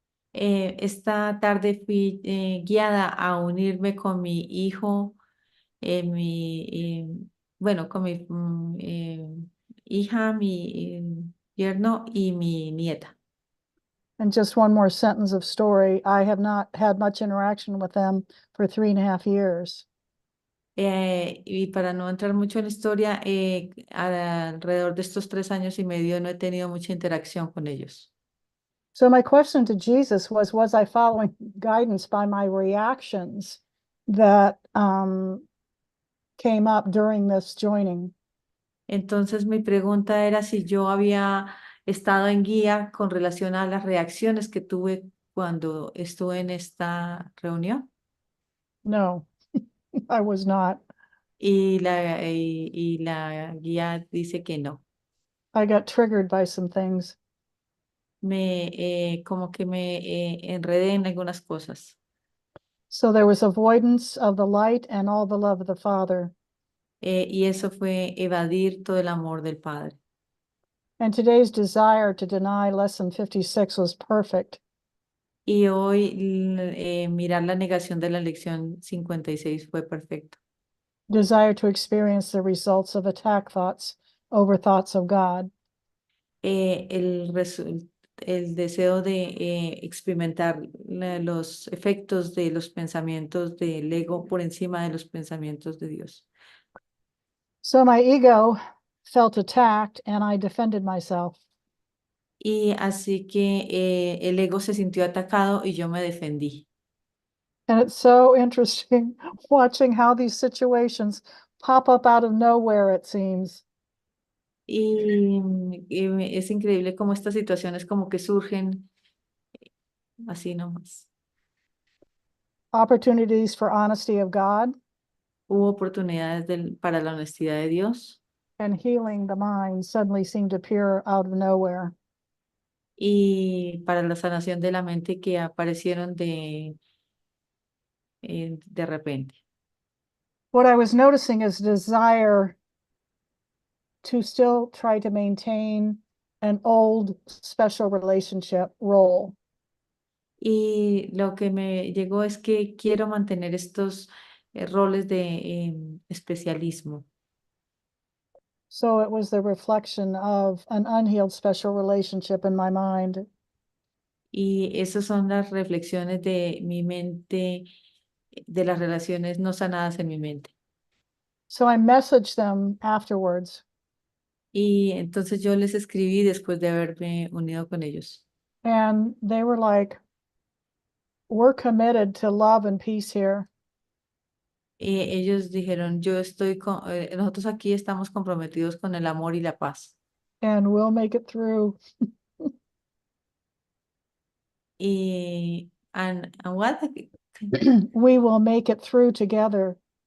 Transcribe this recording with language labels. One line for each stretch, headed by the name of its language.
Spanish: Esta tarde fui guiada a unirme con mi hijo, bueno, con mi hija, mi yerno y mi nieta.
English: And just one more sentence of story. I have not had much interaction with them for 3.5 years.
Spanish: Y para no entrar mucho en la historia, alrededor de estos 3 años y medio no he tenido mucha interacción con ellos.
English: So my question to Jesus was I following guidance by my reactions that came up during this joining?
Spanish: Entonces mi pregunta era si yo había estado en guía con relación a las reacciones que tuve cuando estuve en esta reunión.
English: No, I was not.
Spanish: Y la guía dice que no.
English: I got triggered by some things.
Spanish: Como que me enredé en algunas cosas.
English: So there was avoidance of the light and all the love of the Father.
Spanish: Y eso fue evadir todo el amor del Padre.
English: And today's desire to deny lesson 56 was perfect.
Spanish: Y hoy mirar la negación de la lección 56 fue perfecto.
English: Desire to experience the results of attack thoughts over thoughts of God.
Spanish: El deseo de experimentar los efectos de los pensamientos del ego por encima de los pensamientos de Dios.
English: So my ego felt attacked and I defended myself.
Spanish: Y así que el ego se sintió atacado y yo me defendí.
English: And it's so interesting watching how these situations pop up out of nowhere, it seems.
Spanish: Y es increíble cómo estas situaciones como que surgen así nomás.
English: Opportunities for honesty of God
Spanish: Hubo oportunidades para la honestidad de Dios
English: and healing the mind suddenly seemed to appear out of nowhere.
Spanish: y para la sanación de la mente que aparecieron de repente.
English: What I was noticing is desire to still try to maintain an old special relationship role.
Spanish: Y lo que me llegó es que quiero mantener estos roles de especialismo.
English: So it was the reflection of an unhealed special relationship in my mind.
Spanish: Y esas son las reflexiones de mi mente, de las relaciones no sanadas en mi mente.
English: So I messaged them afterwards,
Spanish: Y entonces yo les escribí después de haberme unido con ellos.
English: and they were like, "We're committed to love and peace here."
Spanish: Y ellos dijeron, nosotros aquí estamos comprometidos con el amor y la paz.
English: And we'll make it through. Y and what? We will make it through together.